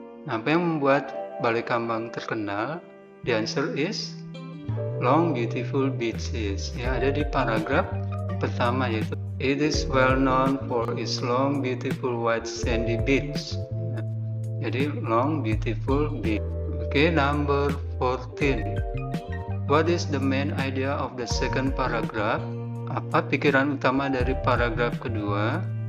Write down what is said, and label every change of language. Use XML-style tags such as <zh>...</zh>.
<id>Apa yang membuat Balikambang terkenal?</id> <en>The answer is long beautiful beaches.</en> <id>Ya, ada di paragraf pertama, yaitu</id> <en>it is well known for its long beautiful white sandy beach. Jadi long beautiful beach. Okay, number 14. What is the main idea of the second paragraph?</en> <id>Apa pikiran utama dari paragraf kedua?</id>